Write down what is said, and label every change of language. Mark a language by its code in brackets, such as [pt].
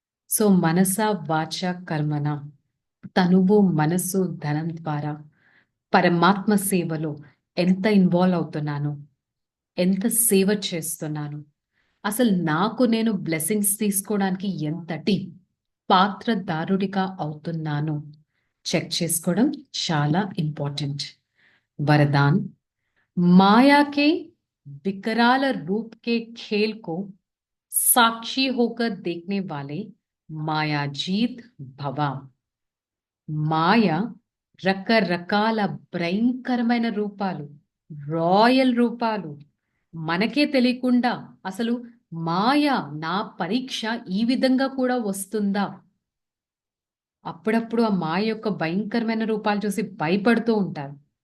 [te] So మనస వాచ కర్మన, తనువు మనసు ధనం ద్వారా పరమాత్మ సేవలో ఎంత ఇన్వాల్వ్ అవుతున్నాను, ఎంత సేవ చేస్తున్నాను, అసలు నాకు నేను బ్లెస్సింగ్స్ తీసుకోవడానికి ఎంతటి పాత్రదారుడిగా అవుతున్నాను చెక్ చేసుకోవడం చాలా ఇంపార్టెంట్. [hi] वरदान, माया के विकराल रूप के खेल को साक्षी होकर देखने वाले मायाजीत भवा. [te] మాయ రకరకాల భయంకరమైన రూపాలు, రాయల్ రూపాలు, మనకే తెలియకుండా అసలు మాయ నా పరీక్ష ఈ విధంగా కూడా వస్తుందా, అప్పుడప్పుడు ఆ మాయ యొక్క భయంకరమైన రూపాలు చూసి భయపడుతూ ఉంటారు.